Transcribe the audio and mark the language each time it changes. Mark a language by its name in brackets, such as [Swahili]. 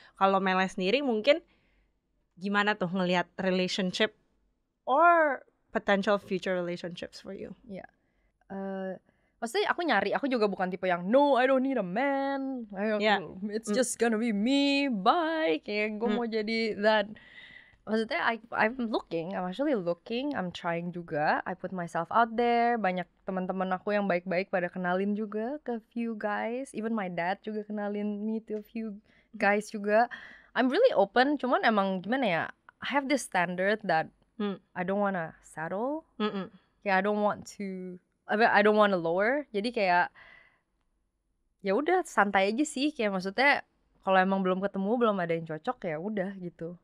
[Indonesian] Kalau Mele sendiri mungkin gimana tuh ngelihat [English] relationship or potential future relationships for you? [Indonesian] Maksudnya aku juga bukan tipe yang [English] no, I don't need a man, it's just gonna be me, bye. [Indonesian] Kayak gue mau jadi that. [English] Maksudnya I'm actually looking, I'm trying juga. I put myself out there. [Indonesian] Banyak teman-teman aku yang baik-baik pada kenalin juga ke few guys. [English] Even my dad [Indonesian] juga kenalin [English] me to a few guys juga. I'm really open, [Indonesian] cuman emang gimana ya, [English] I have this standard that I don't wanna settle. Kayak I don't want to lower. [Indonesian] Jadi kayak ya udah santai aja sih. Kayak maksudnya kalau emang belum ketemu, belum ada yang cocok ya udah gitu.